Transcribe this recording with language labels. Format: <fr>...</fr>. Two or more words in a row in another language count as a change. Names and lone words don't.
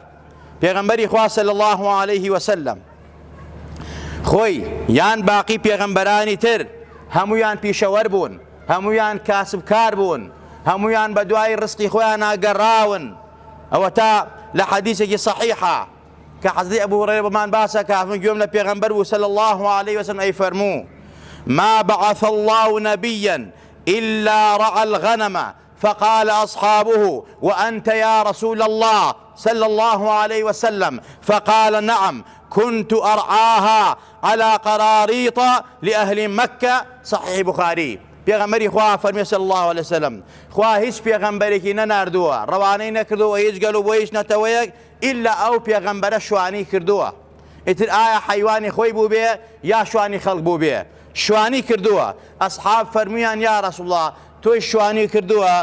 <ckb>پێغەمبەری خوا</ckb> <ar>صلی الله عليه وسلم</ar> <ckb>خۆی یان باقی پێغەمبەرانی تر هەمویان پیشەوەر بوون، هەمویان کاسبکار بوون، هەمویان بە دوای ڕزقی خۆیان ناگەڕاون. ئەوە تا لە حەدیثێکی صحیحە کە حەزرەتی ئەبوو هورەیرە بەمان باسە کە گوێم لە پێغەمبەر بوو</ckb> <ar>صلی الله عليه وسلم</ar> <ckb>ئەی فەرموو:</ckb> <ar>ما بعث الله نبيا إلا رعى الغنم فقال أصحابه: وأنت يا رسول الله صلى الله عليه وسلم؟ فقال: نعم، كنت أرعاها على قراريط لأهل مكة. صحيح بخاري.</ar> <ckb>پێغەمبەری خوا فەرمێ</ckb> <ar>صلی الله عليه وسلم:</ar> <ckb>خوا هیچ پێغەمبەرێکی نەناردووە، ڕەوانەی نەکردووە هیچ گەل و بۆ هیچ نەتەوەیەک ئیلا ئەو پێغەمبەرە شوانی کردووە. ئیتر ئایا حەیوانی خۆی بوو بێ یا شوانی خەڵک بوو بێ؟ شوانی کردووە. ئەسحاب فەرمویان:</ckb> <ar>یا رسول الله،</ar> <ckb>تۆی شوانی کردووە؟</ckb>